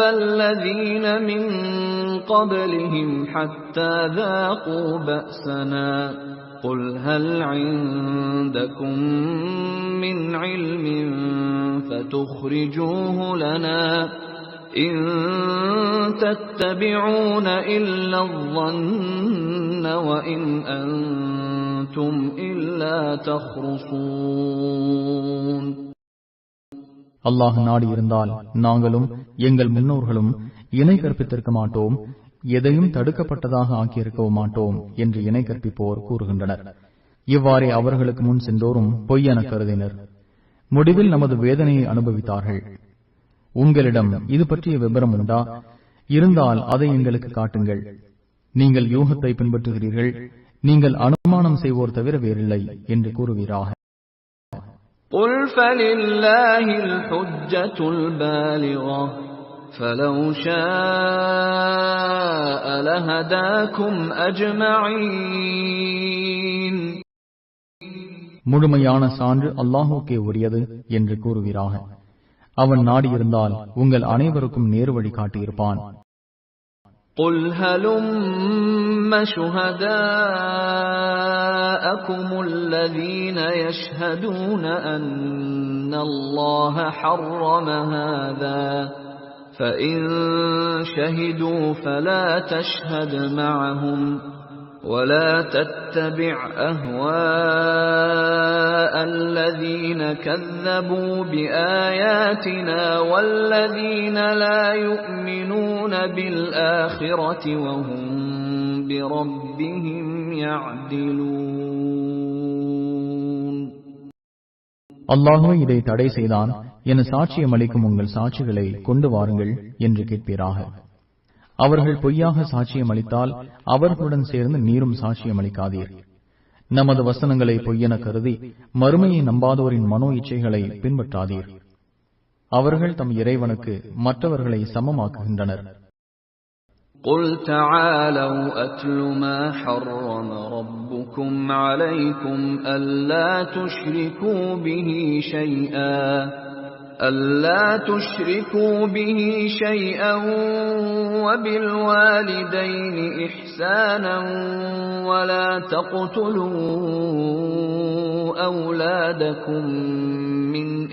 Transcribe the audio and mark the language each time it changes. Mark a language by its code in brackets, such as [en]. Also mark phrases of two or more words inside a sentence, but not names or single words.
[ar] الَّذِينَ مِن قَبْلِهِمْ حَتَّى ذَاقُوا بَأْسَنَا قُلْ هَلْ عِندَكُم مِّنْ عِلْمٍ فَتُخْرِجُوهُ لَنَا إِن تَتَّبِعُونَ إِلَّا الظَّنَّ وَإِنْ أَنْتُمْ إِلَّا تَخْرُصُونَ. [ta] அல்லாஹ் நாடி இருந்தால் நாங்களும் எங்கள் முன்னோர்களும் இணை கற்பித்திருக்க மாட்டோம், எதையும் தடுக்கப்பட்டதாக ஆக்கியிருக்கவும் மாட்டோம் என்று இணை கற்பிப்போர் கூறுகின்றனர். இவ்வாறே அவர்களுக்கு முன் சென்றோரும் பொய்யென கருதினர். முடிவில் நமது வேதனையை அனுபவித்தார்கள். உங்களிடம் இது பற்றிய விபரம் உண்டா? இருந்தால் அதை எங்களுக்கு காட்டுங்கள். நீங்கள் யூகத்தை பின்பற்றுகிறீர்கள், நீங்கள் அனுமானம் செய்வோர் தவிர வேறில்லை என்று கூறுவீராக. [ar] قُلْ فَلِلَّهِ الْحُجَّةُ الْبَالِغَةُ فَلَوْ شَاءَ لَهَدَاكُمْ أَجْمَعِينَ. [ta] முழுமையான சான்று அல்லாஹுக்கே உரியது என்று கூறுவீராக. அவன் நாடியிருந்தால் உங்கள் அனைவருக்கும் நேர்வழி காட்டியிருப்பான். [ar] قُلْ هَلُمَّ شُهَدَاءَكُمُ الَّذِينَ يَشْهَدُونَ أَنَّ اللَّهَ حَرَّمَ هَذَا فَإِنْ شَهِدُوا فَلَا تَشْهَدْ مَعَهُمْ وَلَا تَتَّبِعْ أَهْوَاءَ الَّذِينَ كَذَّبُوا بِآيَاتِنَا وَالَّذِينَ لَا يُؤْمِنُونَ بِالْآخِرَةِ وَهُمْ بِرَبِّهِمْ يَعْدِلُونَ. [ta] அல்லாஹ்வே இதை தடை செய்தான் என சாட்சியம் அளிக்கும் உங்கள் சாட்சிகளை கொண்டு வாருங்கள் என்று கேட்பீராக. அவர்கள் பொய்யாக சாட்சியம் அளித்தால் அவர்களுடன் சேர்ந்து நீரும் சாட்சியம் அளிக்காதீர். நமது வசனங்களை பொய்யென கருதி மறுமையை நம்பாதோரின் மனோ இச்சைகளை பின்பற்றாதீர். அவர்கள் தம் இறைவனுக்கு மற்றவர்களை சமமாக்குகின்றனர். [ar] قُلْ تَعَالَوْا أَتْلُ مَا حَرَّمَ رَبُّكُمْ عَلَيْكُمْ أَلَّا تُشْرِكُوا بِهِ شَيْئًا وَبِالْوَالِدَيْنِ إِحْسَانًا وَلَا تَقْتُلُوا أَوْلَادَكُمْ مِنْ